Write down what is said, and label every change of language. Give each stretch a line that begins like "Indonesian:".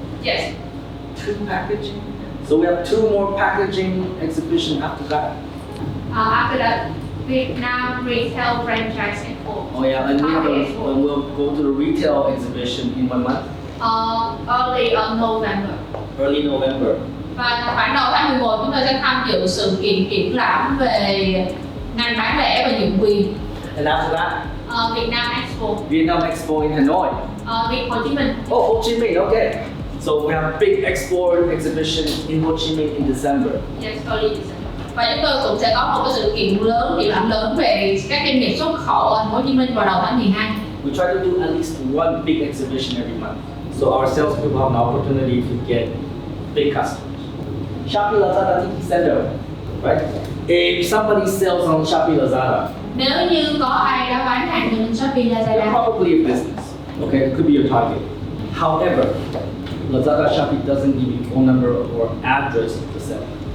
English: Yes. 2 packaging. So we have 2 more packaging exhibition after that. After that, Vietnam Retail Franchise Expo. Oh yeah, and we'll go to the retail exhibition in 1 month. Early November. Early November.
Vietnamese: Và khoảng đầu tháng 11 chúng tôi sẽ tham dự sự kiện triển lãm về ngành bán lẻ và nhượng quyền.
English: And after that, Vietnam Expo. Vietnam Expo in Hanoi. Hồ Chí Minh. Oh, Ho Chi Minh, okay. So we have a big export exhibition in Ho Chi Minh in December. Yes, early December.
Vietnamese: Và chúng tôi cũng sẽ có một cái sự kiện lớn, triển lãm lớn về các doanh nghiệp xuất khẩu ở Hồ Chí Minh vào đầu tháng 12.
English: We try to do at least 1 big exhibition every month. So our salespeople have an opportunity to get big customers. Shopee Lazada Tiki Center, right? If somebody sells on Shopee Lazada,
Vietnamese: Nếu như có ai đó bán hàng trên Shopee
English: they're
Vietnamese: Lazada,
English: probably a business. Okay, it could be your target. However, Lazada Shopee doesn't give you phone number or address of the seller.